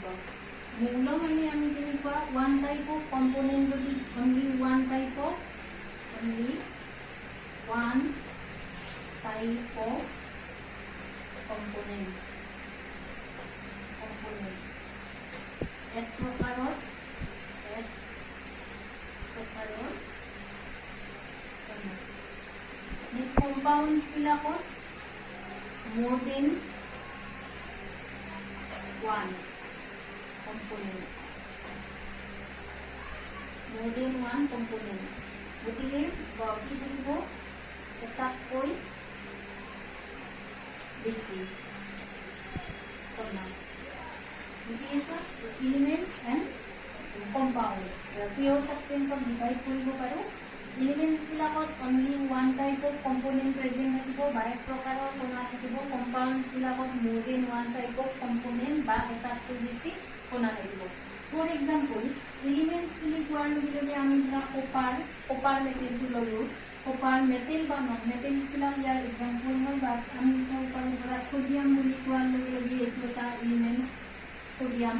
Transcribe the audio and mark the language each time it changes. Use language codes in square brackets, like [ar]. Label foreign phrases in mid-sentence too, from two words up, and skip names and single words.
[as] মৌল মানে আমি কেনেকুৱা, [en] one type of component, [as] যদি [en] only one type of component, [as] এক প্ৰকাৰৰ কম্পাউণ্ডছ বিলাকত [en] more than one component, [as] গতিকে কি থাকিব, এটাতকৈ বেছি কণা। গতিকে [en] elements and compounds, pure substance [as] ডিভাইড কৰিব পাৰো। এলিমেন্টছ বিলাকত [en] only one type of component present [as] থাকিব বা এক প্ৰকাৰৰ কণা থাকিব। কম্পাউণ্ডছ বিলাকত [en] more than one type of component [as] বা এটাতকৈ বেছি কণা থাকিব। [en] for example, [as] এলিমেন্টছ বুলি কোৱাৰ লগে লগে আমি ধৰা [en] copper metal [as] ললো। [en] copper metal [as] বা [en] non metals [as] বিলাক ইয়াৰ এক্সাম্পল হয়। বা আমি চাব পাৰো ধৰা সোডিয়াম বুলি কোৱাৰ লগে লগে এইটো এটা এলিমেন্টছ, সোডিয়াম।